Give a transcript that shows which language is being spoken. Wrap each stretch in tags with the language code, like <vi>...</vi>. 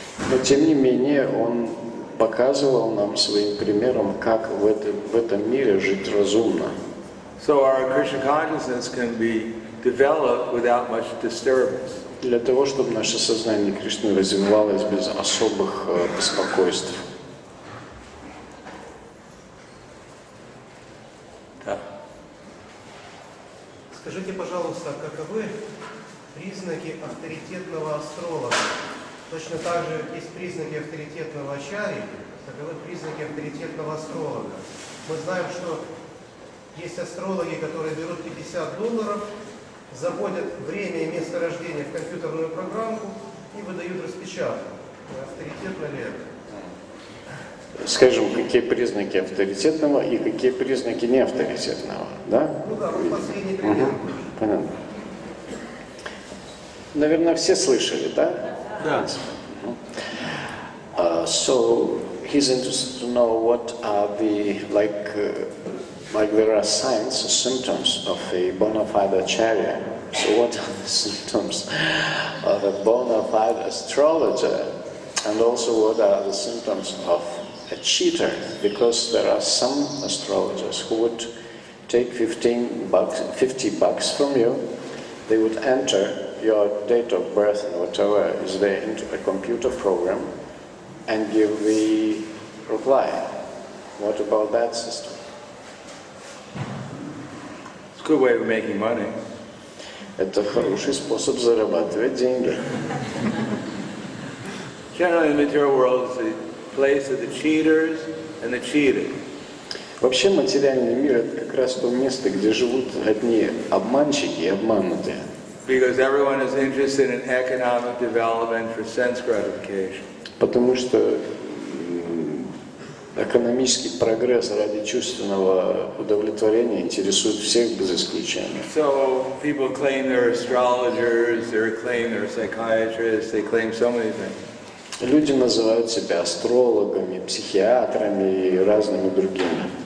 <ru>Но тем не менее он показывал нам своим примером, как в этом мире жить разумно.</ru> <en>So our Krishna consciousness can be developed without much disturbance.</en> <ru>Для того, чтобы наше сознание Кришны развивалось без особых беспокойств. Да. Скажите, пожалуйста, каковы признаки авторитетного астролога? Точно так же есть признаки авторитетного ачарьи, таковы признаки авторитетного астролога. Мы знаем, что есть астрологи, которые берут $50, заводят время и место рождения в компьютерную программку и выдают распечатку. Авторитетно ли это? Скажем, какие признаки авторитетного и какие признаки неавторитетного, да? Ну да, последний пример. Понятно. Наверное, все слышали, да? Да.</ru> <en>So he's interested to know what are the, like there are signs or symptoms of a bona fide acharya. So what are the symptoms of a bona fide astrologer? And also what are the symptoms of a cheater? Because there are some astrologers who would take $50 from you. They would enter your date of birth and whatever is there into a computer program and give the reply. What about that system? It's a good way of making money.</en> <ru>Это хороший способ зарабатывать деньги.</ru> <en>Generally, the material world is the place of the cheaters and the cheated.</en> <ru>Вообще материальный мир — это как раз то место, где живут одни обманщики и обманутые.</ru> <en>Because everyone is interested in economic development for sense gratification.</en> <ru>Потому что экономический прогресс ради чувственного удовлетворения интересует всех без исключения.</ru> <en>So people claim they're astrologers, they claim they're psychiatrists, they claim so many things.</en> <ru>Люди называют себя астрологами, психиатрами и разными другими.</ru>